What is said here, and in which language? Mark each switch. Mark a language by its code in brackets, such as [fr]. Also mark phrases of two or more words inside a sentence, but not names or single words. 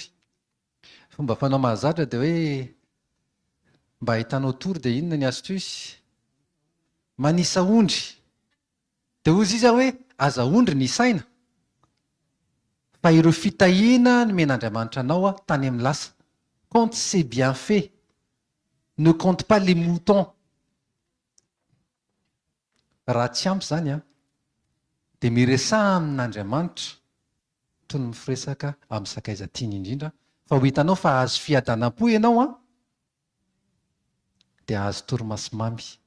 [mg] Fomba fanao mahazatra dia hoe mba ahitanao tory dia inona ny astuce? Manisa ondry. Dia hozy izy hoe aza ondry ny saina. Fa ireo fitahiana no men'Andriamanitra anao tany amin'ny lasa. [fr] Quand c'est bien fait, ne compte pas les moutons. [mg] Raha tsy ampy izany dia miresaha amin'Andriamanitra toy ny mifiresaka amin'ny sakaiza tiany indrindra. Fa ho hitanao fa azo fiadanam-po ianao dia azo torimaso mamy.